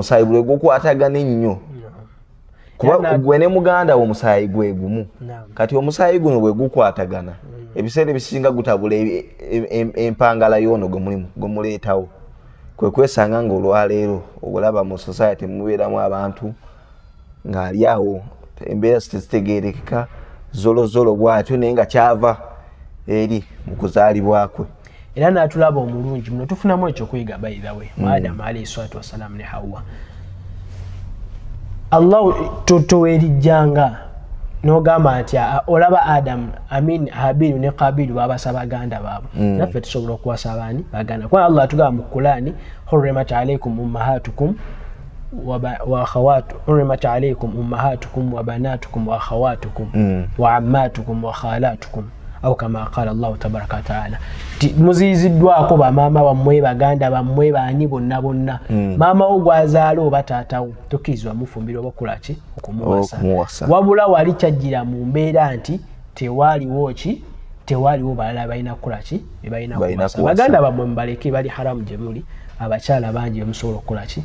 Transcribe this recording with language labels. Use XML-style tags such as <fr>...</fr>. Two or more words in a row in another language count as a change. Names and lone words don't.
<lg>omusaayi bwe gukwatagana ennyo kuba gwe ne muganda wo omusaayi gwe gumu kati omusaayi guno bwe gukwatagana ebiseera ebisinga gutabula empangala y'ono gwe muleetawo kwe kwesanga ng'olwaleero obulaba mu society mubeeramu abantu ng'ali awo embeera zitegeerekeka Zolo bw'atyo naye nga kyava eri mu kuzaalibwa kwe. Era n'atulaba omulungi muno tufunamu ekyokuyiga</lg> <en>by the way</en> <lg>mu Adamu</lg> <ar>عليه الصلاة والسلام</ar> <lg>ne Hawa. Allah towerijjanga n'ogamba nti olaba Adamu Habiru ne Kabiru babasa baganda baabwe naffe tusobola okuwasa abaani baganda kuba Allah atugamba mu Qur'ani</lg> <ar>حرمت عليكم أمهاتكم حرمت عليكم أمهاتكم وبناتكم وأخواتكم وعماتكم وخالاتكم أو كما قال الله تبارك وتعالى.</ar> <lg>muziziddwako bamaama bammwe baganda bammwe baani bonna bonna maama wo gwazaala oba taatawo tokkirizibwa mufumbira oba okulaki okumuwasa wabula wali kyajjira mu mbeera nti tewaliwo balala balina kukolaki bebalina kuwasa baganda bammwe mubaleke bali haramu gye muli abakyala bangi bemusobola okukolaki</lg>